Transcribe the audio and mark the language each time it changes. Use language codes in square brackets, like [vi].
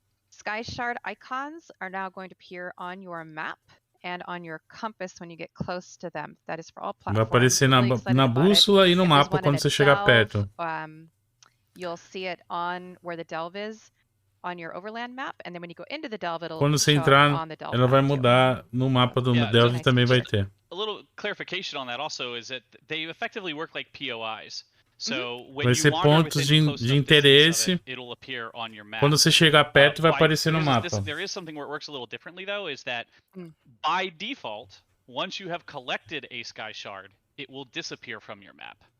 [en] Sky Shard icons are now going to appear on your map and on your compass when you get close to them. That is for all platforms. [pt] Vai aparecer na bússola e no mapa quando você chegar perto. [en] You'll see it on where the delve is on your overland map, and then when you go into the delve, it'll [pt] quando você entrar, ela vai mudar no mapa do delve também vai ter. [en] A little clarification on that also is that they effectively work like POIs. [pt] Vai ser pontos de interesse. Quando você chegar perto, vai aparecer no mapa. [en] There is something where it works a little differently though, is that by default, once you have collected a Sky Shard, it will disappear from your map.